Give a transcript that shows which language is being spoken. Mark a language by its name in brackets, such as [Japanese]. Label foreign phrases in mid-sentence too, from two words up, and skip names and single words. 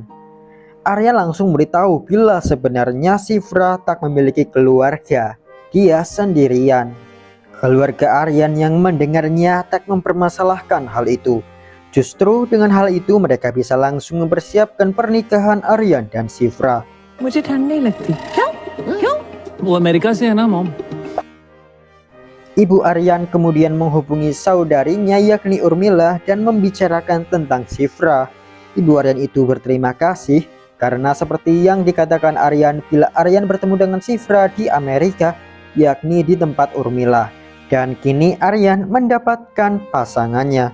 [Indonesian] Aryan langsung memberitahu bila sebenarnya Shifra tak memiliki keluarga, dia sendirian. Keluarga Aryan yang mendengarnya tak mempermasalahkan hal itu. Justru dengan hal itu mereka bisa langsung mempersiapkan pernikahan Aryan dan Shifra. [Hindi] मुझे ठंड नहीं लगती क्यों क्यों वो अमेरिका से है ना मॉम? [Indonesian] Ibu Aryan kemudian menghubungi saudarinya yakni Urmila dan membicarakan tentang Shifra. Ibu Aryan itu berterima kasih karena seperti yang dikatakan Aryan, bila Aryan bertemu dengan Shifra di Amerika yakni di tempat Urmila, dan kini Aryan mendapatkan pasangannya.